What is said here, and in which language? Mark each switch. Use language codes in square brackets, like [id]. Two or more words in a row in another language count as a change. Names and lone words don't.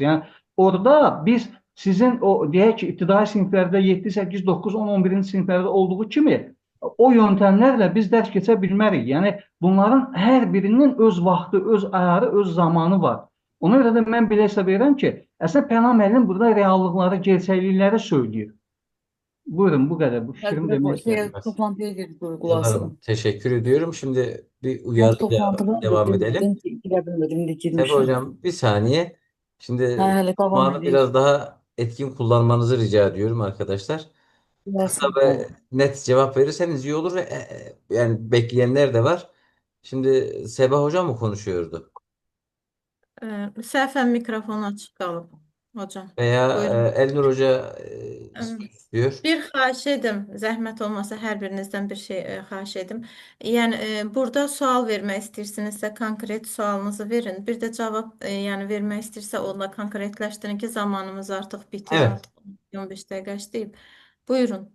[az] Yəni, orada biz sizin o, deyək ki, ibtidai siniflərdə 7, 8, 9, 10, 11-ci siniflərdə olduğu kimi o yöntəmlərlə biz dərs keçə bilmərik. Yəni, bunların hər birinin öz vaxtı, öz ayarı, öz zamanı var. Ona görə də mən belə hesab edirəm ki, əslində Pənah müəllim burada reallıqları, gerçəklikləri söyləyir. Buyurun, bu qədər. Bu fikrimi demək istədim. [tr] Toplantıya girdik uygulasın. Umarım. Teşekkür ediyorum. Şimdi bir Boş uyarıyla toplantıda devam dedim edelim. ki girebilmedim de Sefa girmişim. hocam bir saniye. Şimdi Hele devam zamanı edeyim. biraz daha etkin kullanmanızı rica ediyorum arkadaşlar. Kısa Dersin. ve net cevap verirseniz iyi olur. Yani bekleyenler de var. Şimdi Sefa hocam mı konuşuyordu? [az] Səhvən mikrofon açıq qalıb hocam. [tr] Veya Buyurun. Elnur Hoca Evet. istiyor. [az] Bir xahiş edim, zəhmət olmasa hər birinizdən bir şey xahiş edim. Yəni burada sual vermək istəyirsinizsə konkret sualınızı verin. Bir də cavab yəni vermək istəyirsə onunla konkretləşdirin ki, zamanımız artıq bitir, [tr] Evet. [az] artıq 15 dəqiqə işləyib. Buyurun.